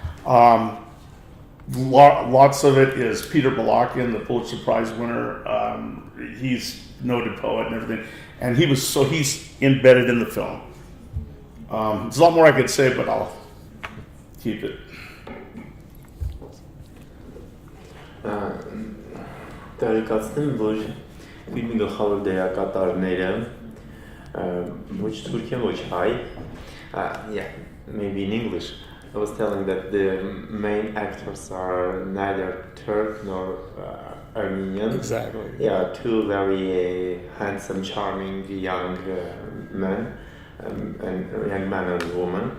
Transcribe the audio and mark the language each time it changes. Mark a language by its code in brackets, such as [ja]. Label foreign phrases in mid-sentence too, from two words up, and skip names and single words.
[en] Lots of it is Peter Balakian, the Pulitzer Prize winner. He's a noted poet and everything, and he's embedded in the film. There's a lot more I could say, but I'll keep it. [hy] Տարեկացնեմ, որ ֆիլմի գլխավոր դերակատարները ոչ թուրք են, ոչ հայ. [en] Yeah, maybe in English. I was telling that the main actors are neither Turk nor Armenian. Exactly. Yeah, two very handsome, charming young men, and young man and woman.